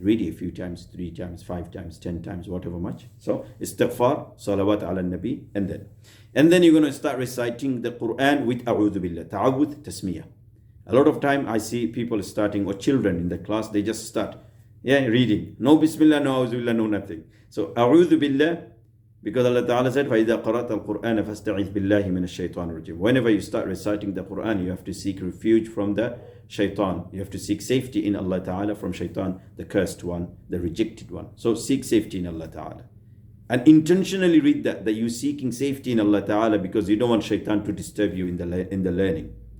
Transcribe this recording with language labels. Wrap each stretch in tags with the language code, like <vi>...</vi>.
<en>Read it a few times, 3 times, 5 times, 10 times, whatever much. So istighfar, salawat ala nabi, and then you're going to start reciting the Quran with a'udhu billah, ta'awudh, tasmiyah. A lot of time I see people starting, or children in the class, they just start reading. No bismillah, no a'udhu billah, no nothing. So a'udhu billah, because Allah Ta'ala said,</en> <ar>فَإِذَا قَرَأْتَ الْقُرْآنَ فَاسْتَعِذْ بِاللَّهِ مِنَ الشَّيْطَانِ الرَّجِيمِ.</ar> <en>Whenever you start reciting the Quran, you have to seek refuge from the shaitan. You have to seek safety in Allah Ta'ala from shaitan, the cursed one, the rejected one. So seek safety in Allah Ta'ala. And intentionally read that you're seeking safety in Allah Ta'ala because you don't want shaitan to disturb you in the learning.</en>